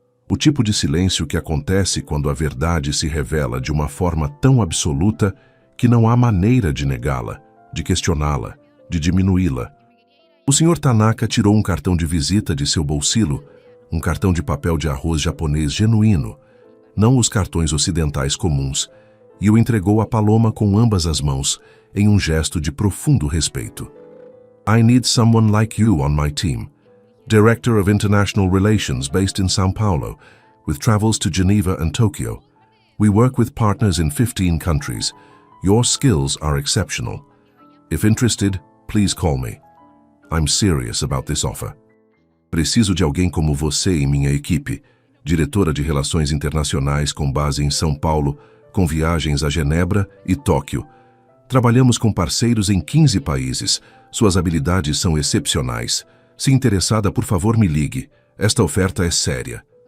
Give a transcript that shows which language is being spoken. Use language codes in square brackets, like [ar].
[pt] O tipo de silêncio que acontece quando a verdade se revela de uma forma tão absoluta que não há maneira de negá-la, de questioná-la, de diminuí-la. O Sr. Tanaka tirou um cartão de visita de seu bolsilo, um cartão de papel de arroz japonês genuíno, não os cartões ocidentais comuns, e o entregou a Paloma com ambas as mãos, em um gesto de profundo respeito. [en] I need someone like you on my team. Director of International Relations based in São Paulo, with travels to Geneva and Tokyo. We work with partners in 15 countries. Your skills are exceptional. If interested, please call me. I'm serious about this offer. [pt] Preciso de alguém como você em minha equipe, diretora de Relações Internacionais com base em São Paulo, com viagens a Genebra e Tóquio. Trabalhamos com parceiros em 15 países. Suas habilidades são excepcionais. Se interessada, por favor, me ligue. Esta oferta é séria.